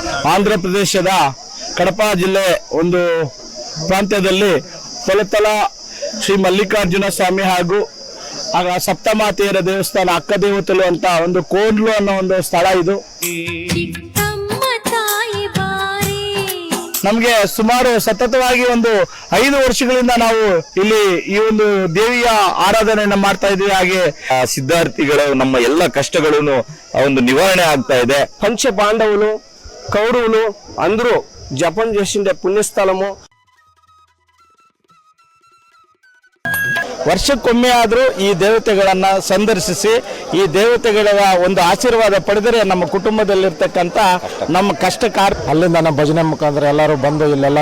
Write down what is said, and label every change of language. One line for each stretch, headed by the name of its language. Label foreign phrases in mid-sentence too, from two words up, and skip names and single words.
Kannada: ಆಂಧ್ರ ಪ್ರದೇಶದ ಕಡಪ ಜಿಲ್ಲೆ ಒಂದು ಪ್ರಾಂತ್ಯದಲ್ಲಿ ಕೊಲತಲ ಶ್ರೀ ಮಲ್ಲಿಕಾರ್ಜುನ ಸ್ವಾಮಿ ಹಾಗೂ ಸಪ್ತಮಾತೆಯರ ದೇವಸ್ಥಾನ ಅಕ್ಕ ದೇವತೆಲು ಅಂತ ಒಂದು ಕೋಡ್ಲು ಅನ್ನೋ ಒಂದು ಸ್ಥಳ ಇದು. ನಮಗೆ ಸುಮಾರು ಸತತವಾಗಿ ಒಂದು 5 ವರ್ಷಗಳಿಂದ ನಾವು ಇಲ್ಲಿ ಈ ಒಂದು ದೇವಿಯ ಆರಾಧನೆಯನ್ನ ಮಾಡ್ತಾ ಇದ್ದೀವಿ. ಹಾಗೆ ಸಿದ್ಧಾರ್ಥಿಗಳು ನಮ್ಮ ಎಲ್ಲ ಕಷ್ಟಗಳನ್ನು ಒಂದು ನಿವಾರಣೆ ಆಗ್ತಾ ಇದೆ.
Telugu: పంచ పాండవులు కౌరవులు అందరూ జపం చేసిండే పుణ్యస్థలము.
Kannada: ವರ್ಷಕ್ಕೊಮ್ಮೆ ಆದರೂ ಈ ದೇವತೆಗಳನ್ನ ಸಂದರ್ಶಿಸಿ ಈ ದೇವತೆಗಳ ಒಂದು ಆಶೀರ್ವಾದ ಪಡೆದರೆ ನಮ್ಮ ಕುಟುಂಬದಲ್ಲಿರ್ತಕ್ಕಂಥ ನಮ್ಮ ಕಷ್ಟ ಅಲ್ಲಿಂದ ನಮ್ಮ ಭಜನೆ ಮುಖಾಂತರ ಎಲ್ಲರೂ ಬಂದು ಇಲ್ಲೆಲ್ಲ